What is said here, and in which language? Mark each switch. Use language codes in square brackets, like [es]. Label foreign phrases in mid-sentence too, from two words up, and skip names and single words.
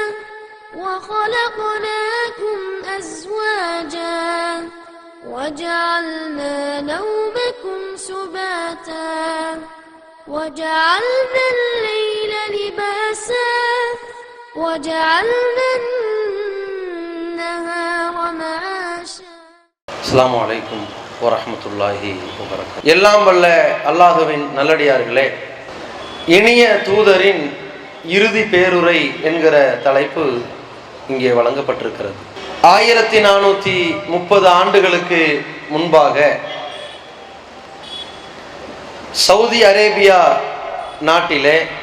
[ar] وخلقناكم أزواجا وجعلنا نومكم سباتا وجعلنا الليل لباسا وجعلنا النهار معاشا. السلام عليكم ورحمة الله وبركاته. [ta] எல்லாம் வல்ல அல்லாஹுவின் நல்லடியார்களே, இனிய தூதரின் இறுதி பேருரை என்கிற தலைப்பு இங்கே வழங்கப்பட்டிருக்கிறது. 1430 ஆண்டுகளுக்கு முன்பாக சவுதி அரேபியா நாட்டிலே